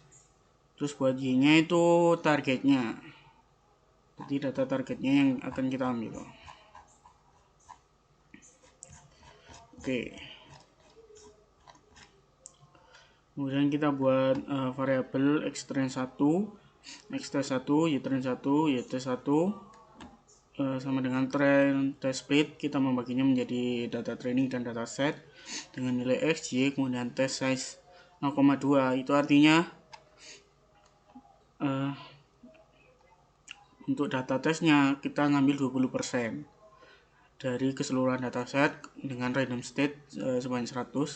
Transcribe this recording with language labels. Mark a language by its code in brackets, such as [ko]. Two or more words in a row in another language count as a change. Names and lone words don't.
[id] Terus buat y nya itu targetnya, jadi data targetnya yang akan kita ambil. Oke, kemudian kita buat variabel x-train 1, x-test 1, y-train 1, y-test 1 sama dengan [en] train test split. [id] Kita membaginya menjadi data training dan data set dengan nilai x, y, kemudian [en] test size [id] 0,2. Itu artinya untuk data testnya kita ngambil 20% dari keseluruhan dataset dengan [en] random state [id] sebanyak 100.